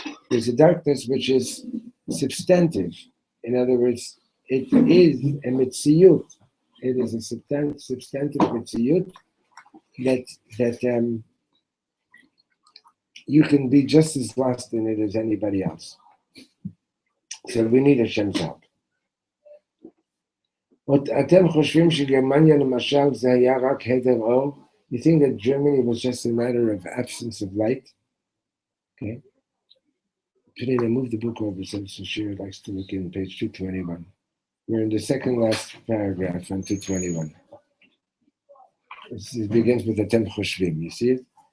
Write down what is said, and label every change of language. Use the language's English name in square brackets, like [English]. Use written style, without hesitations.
[English] There's a darkness which is substantive. In other words, it is a mitziyut. It is a substantive mitziyut that you can be just as lost in it as anybody else. So we need Hashem's help. [Hebrew] אתם חושבים שגרמניה למשל זה היה רק הדר אור? [English] You think that Germany was just a matter of absence of light? Okay. Today I moved the book over so Shira likes to look in page 221. We're in the second last paragraph on 221. It begins with Atem Choshvim. You see it?